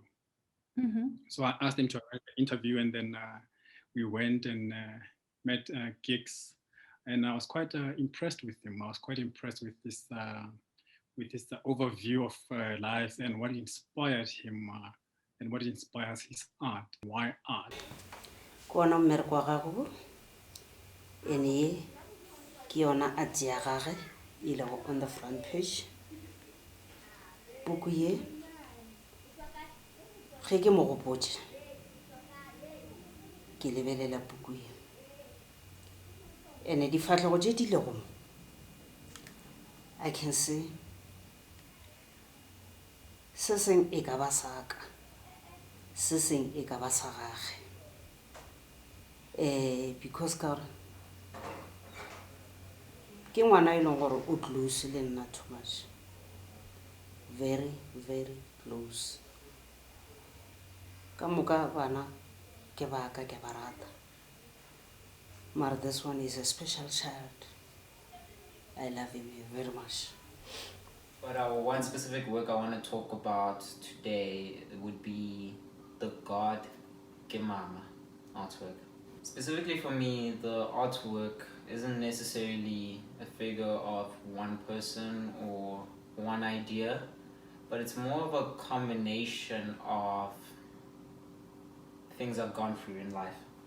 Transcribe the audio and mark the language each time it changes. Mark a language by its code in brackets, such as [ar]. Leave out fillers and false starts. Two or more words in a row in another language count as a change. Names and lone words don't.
[en] So I asked him to arrange the interview, and then we went and met Gigs, and I was quite impressed with him. I was quite impressed with this overview of life and what inspired him and what inspires his art. Why art? [nso] Kona mmereko wa gago ene ke yona art ya gage ile go [en] on the front page. [nso] Buku ye ge ke mo gopotse ke lebelela buku ye ene difatlhego tše di lego [en] I can see [nso] se seng e ka ba saka, se seng e ka ba sa gage. Because ka gore ke ngwana e leng gore o close le nna [en] too much, very very close. [nso] Ka moka bana ke baka ke ba rata, mara [en] this one is a special child. I love him very much. But one specific work I want to talk about today would be the God Gemama artwork. Specifically for me, the artwork isn't necessarily a figure of one person or one idea, but it's more of a combination of things I've gone through in life.